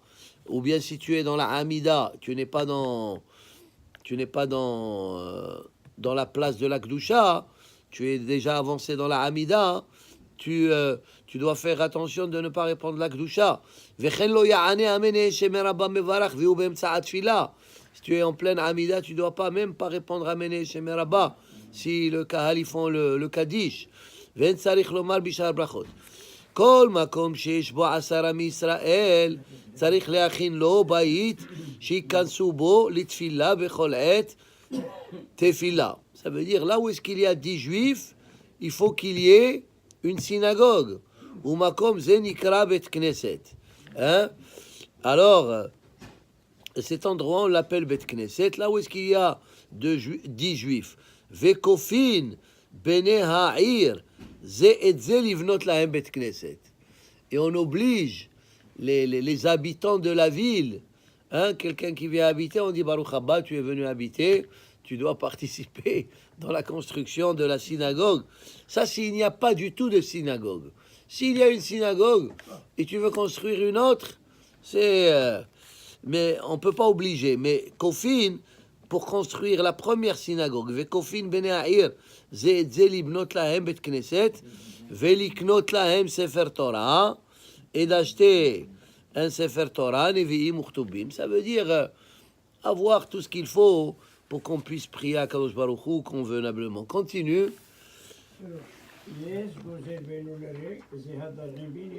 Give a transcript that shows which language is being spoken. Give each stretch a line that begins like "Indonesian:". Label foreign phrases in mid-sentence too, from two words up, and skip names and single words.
French: Ou bien si tu es dans la Hamida, tu n'es pas dans la place de la Kedusha, tu es déjà avancé dans la Hamida, tu dois faire attention de ne pas répondre la Kedusha. Si tu es en pleine Hamida, tu ne dois pas même pas répondre
Hebrew: אמן שמיה רבא
French: si le Kahal ils font le Kaddish.
Hebrew: כל מקום שיש בו 10 מישראל צריך להכין לו בית שיכנסו בו לתפילה בכל עת תפילה.
French: Ça veut dire là où est-ce qu'il y a 10 juifs, il faut qu'il y ait une synagogue.
Hebrew: ומקום זה נקרא בית כנסת.
French: Alors, cet endroit on l'appelle
Hebrew: בית כנסת,
French: là où est-ce qu'il y a 10 juifs.
Hebrew: וכופין בני העיר
French: et on oblige les habitants de la ville, hein, quelqu'un qui vient habiter, on dit
Hebrew: ברוך הבא,
French: tu es venu habiter, tu dois participer dans la construction de la synagogue. Ça, s'il n'y a pas du tout de synagogue. S'il y a une synagogue et tu veux construire une autre, c'est... mais on ne peut pas obliger. Mais Kofin, pour construire la première synagogue,
Hebrew: וכופין בני העיר, זה את זה לבנות להם בית כנסת ולקנות להם ספר תורה
French: et d'acheter un
Hebrew: ספר תורה נביאים וכתובים.
French: Ça veut dire avoir tout ce qu'il faut pour qu'on puisse prier à Kadosh Baruch Hu convenablement. Continue.